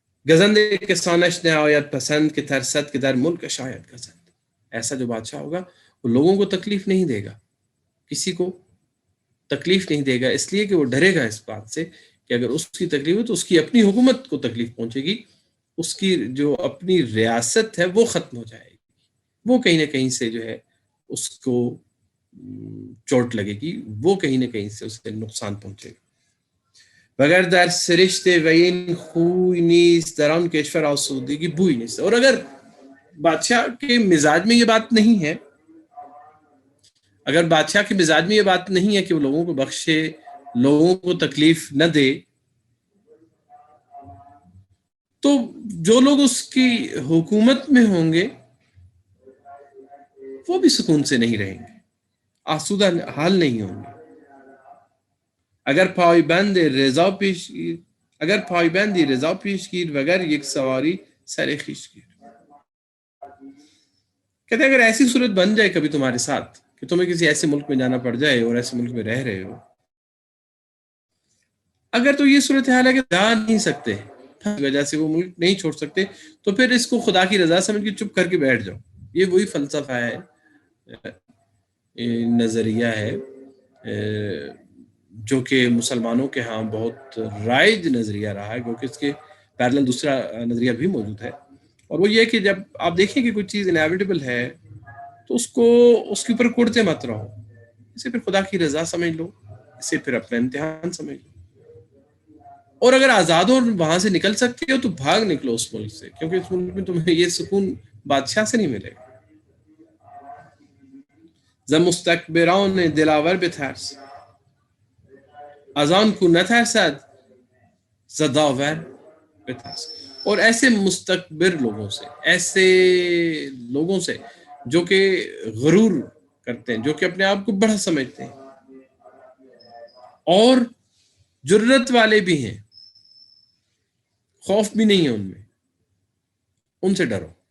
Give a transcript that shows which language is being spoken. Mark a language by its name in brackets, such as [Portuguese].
[Persian] گزند کے سانش نے آیت پسند کے ترست کے در ملک شاید گزند، [Urdu] ایسا جو بادشاہ ہوگا وہ لوگوں کو تکلیف نہیں دے گا، کسی کو تکلیف نہیں دے گا، اس لیے کہ وہ ڈرے گا اس بات سے کہ اگر اس کی تکلیف ہو تو اس کی اپنی حکومت کو تکلیف پہنچے گی، اس کی جو اپنی ریاست ہے وہ ختم ہو جائے گی، وہ کہیں نہ کہیں سے جو ہے اس کو چوٹ لگے گی، وہ کہیں نہ کہیں سے اسے نقصان پہنچے گا. [Persian] وگر در سرشت و این خوی نیست در آن کشور آسودگی بوئی نیست. [Urdu] اور اگر بادشاہ کے مزاج میں یہ بات نہیں ہے، اگر بادشاہ کے مزاج میں یہ بات نہیں ہے کہ وہ لوگوں کو بخشے، لوگوں کو تکلیف نہ دے، تو جو لوگ اس کی حکومت میں ہوں گے وہ بھی سکون سے نہیں رہیں گے، آسودہ حال نہیں ہوں گے. [Persian] اگر پایبند رضا پیشگیر، اگر پایبندی رضا پیشگیر وگر یک سواری سر خویش گیر. [Urdu] کہتے ہیں اگر ایسی صورت بن جائے کبھی تمہارے ساتھ کہ تمہیں کسی ایسے ملک میں جانا پڑ جائے اور ایسے ملک میں رہ رہے ہو، اگر تو یہ صورتحال ہے کہ جا نہیں سکتے، وجہ سے وہ ملک نہیں چھوڑ سکتے، تو پھر اس کو خدا کی رضا سمجھ کے چپ کر کے بیٹھ جاؤ. یہ وہی فلسفہ ہے، نظریہ ہے جو کہ مسلمانوں کے ہاں بہت رائج نظریہ رہا ہے، کیونکہ اس کے پیرلل دوسرا نظریہ بھی موجود ہے، اور وہ یہ کہ جب آپ دیکھیں کہ کوئی چیز انیویٹیبل ہے تو اس کے اوپر کوڑتے مت رہو، اسے پھر خدا کی رضا سمجھ لو، اسے پھر اپنا امتحان سمجھ لو. اور اگر آزاد ہو وہاں سے نکل سکتے ہو تو بھاگ نکلو اس ملک سے، کیونکہ اس ملک میں تمہیں یہ سکون بادشاہ سے نہیں ملے گا. [Persian] ز مستکبران دلاور بترس از آن کو نترسد ز داور بترس. [Urdu] اور ایسے مستکبر لوگوں سے، ایسے لوگوں سے جو کہ غرور کرتے ہیں، جو کہ اپنے آپ کو بڑا سمجھتے ہیں اور جرت والے بھی ہیں، خوف بھی نہیں ہے ان میں، ان سے ڈرو.